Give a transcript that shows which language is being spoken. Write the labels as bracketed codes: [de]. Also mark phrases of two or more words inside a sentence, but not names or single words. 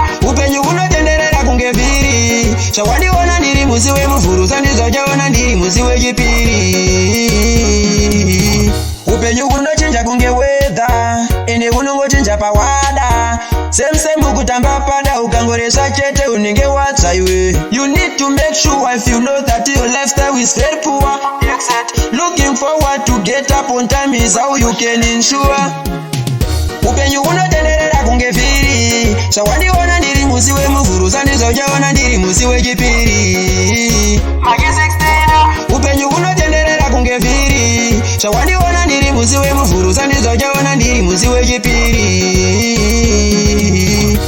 [sn] Upenyu hunotenderera kunge vhiri, zvawandiona ndiri musi wemuvhuru, sandizva uchaona ndiri musi wechipiri. Upenyu hunochenja kunge weather, ende hunongochenja pawada. [en] Same same [sn] kutamba pada, ukangoresha chete unenge watsva iwe. [en] You need to make sure if you know that your lifestyle is very poor. Except looking forward to get up on time is how you can ensure. [sn] Upenyu hunotenderera kunge vhiri, zvawandiona ndiri musi wemuvhuru, sandizva uchaona ndiri musi wechipiri. Upenyu hunotenderera kunge vhiri, zvawandiona ndiri musi wemuvhuru, sandizva uchaona ndiri musi wechipiri.